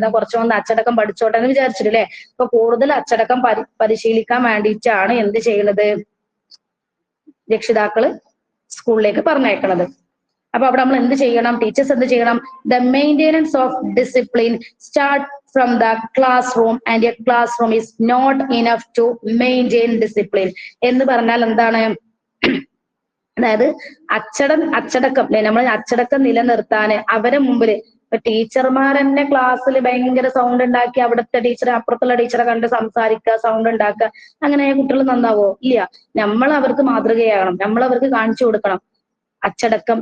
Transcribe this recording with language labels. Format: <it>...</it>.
<ml>ഞാൻ കുറച്ചുകൊണ്ട് അച്ചടക്കം പഠിച്ചോട്ടെ എന്ന് വിചാരിച്ചിട്ടില്ലേ? അപ്പൊ കൂടുതൽ അച്ചടക്കം പരിശീലിക്കാൻ വേണ്ടിയിട്ടാണ് എന്ത് ചെയ്യുന്നത്? രക്ഷിതാക്കള് സ്കൂളിലേക്ക് പറഞ്ഞേക്കണത്. അപ്പൊ അവിടെ നമ്മൾ എന്ത് ചെയ്യണം? ടീച്ചേഴ്സ് എന്ത് ചെയ്യണം?</ml> <en>The maintenance of discipline start from the classroom and a classroom is not enough to maintain discipline.</en> <ml>എന്ന് പറഞ്ഞാൽ എന്താണ്? അതായത് അച്ചടക്കം നമ്മൾ അച്ചടക്കം നിലനിർത്താന് അവരെ മുമ്പില് ഇപ്പൊ ടീച്ചർമാർ തന്നെ ക്ലാസ്സിൽ ഭയങ്കര സൗണ്ട് ഉണ്ടാക്കി അവിടുത്തെ ടീച്ചറെ അപ്പുറത്തുള്ള ടീച്ചറെ കണ്ട് സംസാരിക്കുക, സൗണ്ട് ഉണ്ടാക്കുക, അങ്ങനെ കുട്ടികൾ നന്നാവോ? ഇല്ല. നമ്മൾ അവർക്ക് മാതൃകയാകണം, നമ്മൾ അവർക്ക് കാണിച്ചു കൊടുക്കണം അച്ചടക്കം.</ml>